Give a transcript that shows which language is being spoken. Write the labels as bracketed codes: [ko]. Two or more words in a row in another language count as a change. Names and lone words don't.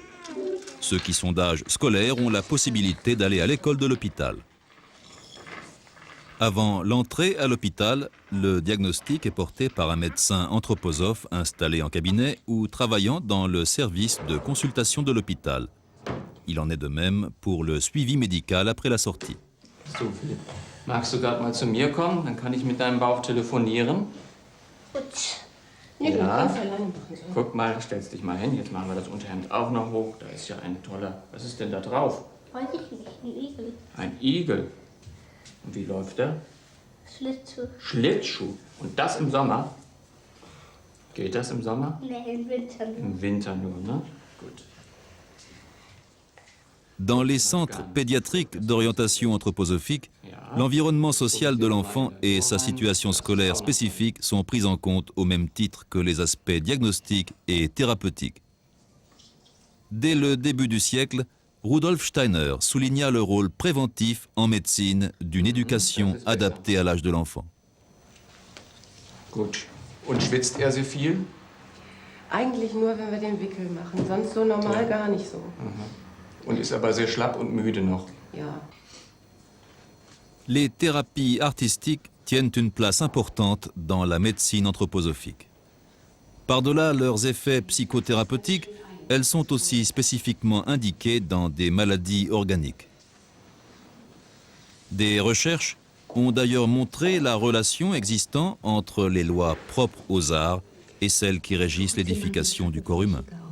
[fr] Ceux qui sont d'âge scolaire ont la possibilité d'aller à l'école de l'hôpital. Avant l'entrée à l'hôpital, le diagnostic est porté par un médecin anthroposophe installé en cabinet ou travaillant dans le service de consultation de l'hôpital. Il en est de même pour le suivi médical après la sortie. [de] So, Philipp, magst du gerade mal zu mir kommen? Dann kann ich mit deinem Bauch telefonieren. Gut. Nee, du Ja. kannst alleine machen. So. Guck mal, stellst dich mal hin. Jetzt machen wir das Unterhemd auch noch hoch. Da ist ja ein toller... Was ist denn da drauf? Weiß ich nicht, ein Igel. Ein Igel. Und wie läuft der? Schlittschuh. Schlittschuh. Und das im Sommer? Geht das im Sommer? Nee, im Winter nur. Im Winter nur, ne? Gut. [fr] Dans les centres pédiatriques d'orientation anthroposophique, l'environnement social de l'enfant et sa situation scolaire spécifique sont pris en compte au même titre que les aspects diagnostiques et thérapeutiques. Dès le début du siècle, Rudolf Steiner souligna le rôle préventif en médecine d'une éducation adaptée à l'âge de l'enfant. [de] Gut. Und schwitzt er sehr viel? Eigentlich nur, wenn wir den Wickel machen, sonst so normal Ja. gar nicht so. Und ist aber sehr schlapp und müde noch. Ja. [fr] Les thérapies artistiques tiennent une place importante dans la médecine anthroposophique. Par-delà leurs effets psychothérapeutiques, elles sont aussi spécifiquement indiquées dans des maladies organiques. Des recherches ont d'ailleurs montré la relation existant entre les lois propres aux arts et celles qui régissent l'édification du corps humain.